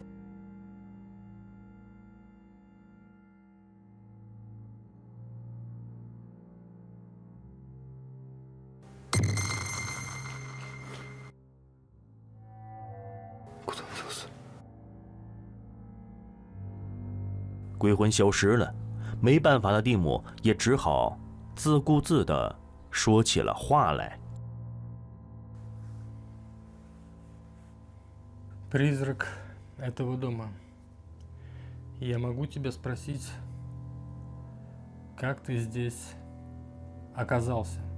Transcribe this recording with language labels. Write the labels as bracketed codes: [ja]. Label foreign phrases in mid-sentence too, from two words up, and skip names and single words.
[ru] Куда он делся? [zh] 鬼魂消失了，没办法的蒂姆也只好自顾自地说起了话来。 [ru] Призрак этого дома. Я могу тебя спросить, как ты здесь оказался.